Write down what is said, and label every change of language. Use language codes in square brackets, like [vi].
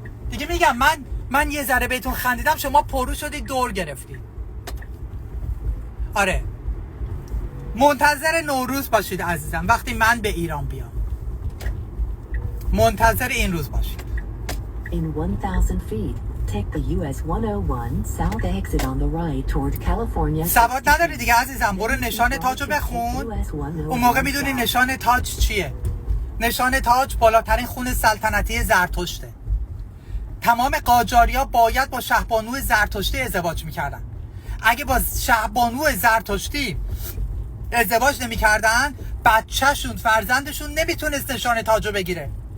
[fa] دیگه میگم من یه ذره بهتون خندیدم، شما پرو شدید دور گرفتید. آره، منتظر نوروز باشید عزیزم. وقتی من به ایران بیام منتظر این روز باشید. [en] In 1,000 feet, take the US 101 south exit on the right toward California. [fa] سواد نداری دیگه عزیزم، برو نشان تاج رو بخون. اون موقع میدونی نشان تاج چیه. نشان تاج بالاترین خون سلطنتی زرتشته. تمام قاجاریا باید با شهبانو زرتشتی ازدواج میکردن. اگه با شهبانو زرتشتی ازدواج نمیکردن، بچهشون، فرزندشون نمیتونست نشان تاج رو بگیره.